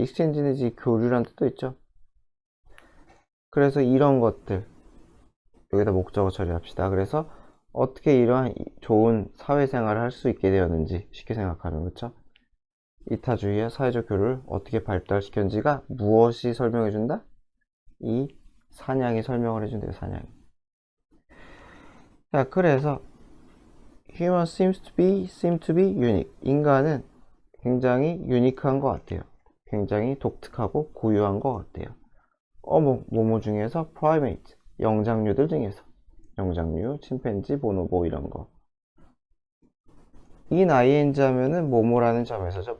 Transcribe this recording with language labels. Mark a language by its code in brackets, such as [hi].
[ko] exchange는 이제 교류란 뜻도 있죠. 그래서 이런 것들 여기다 목적어 처리합시다. 그래서 어떻게 이러한 좋은 사회생활을 할 수 있게 되었는지 쉽게 생각하면 그렇죠? 이타주의와 사회적 교류를 어떻게 발달시켰는지가 무엇이 설명해준다? 이 사냥이 설명을 해준대요. 사냥이. 자, 그래서 [en] human seem to be unique. [ko] 인간은 굉장히 유니크한 것 같아요. 굉장히 독특하고 고유한 것 같아요. 뭐뭐 중에서 primate, 영장류들 중에서. 영장류, 침팬지, 보노보 이런 거. 인 ing 하면은 뭐뭐라는 점에서죠.